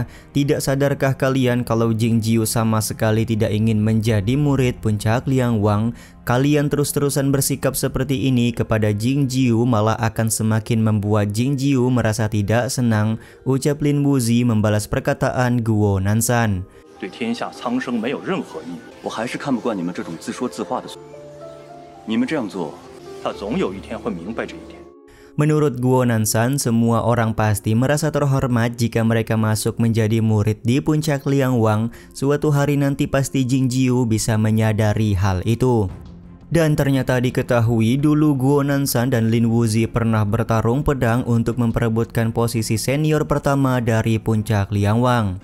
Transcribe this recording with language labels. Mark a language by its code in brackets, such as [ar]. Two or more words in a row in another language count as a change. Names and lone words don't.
[id] Tidak sadarkah kalian kalau Jing Jiu sama sekali tidak ingin menjadi murid puncak Liang Wang? Kalian terus-terusan bersikap seperti ini kepada Jing Jiu malah akan semakin membuat Jing Jiu merasa tidak senang, ucap Lin Wuzi membalas perkataan Guo Nanshan. [zh] 对天下苍生没有任何意义。我还是看不惯你们这种自说自话的。你们这样做。他总有一天会明白这一点。 [id] Menurut Guo Nanshan, semua orang pasti merasa terhormat jika mereka masuk menjadi murid di puncak Liang Wang. Suatu hari nanti pasti Jing Jiu bisa menyadari hal itu. Dan ternyata diketahui dulu Guo Nanshan dan Lin Wuzi pernah bertarung pedang untuk memperebutkan posisi senior pertama dari puncak Liang Wang.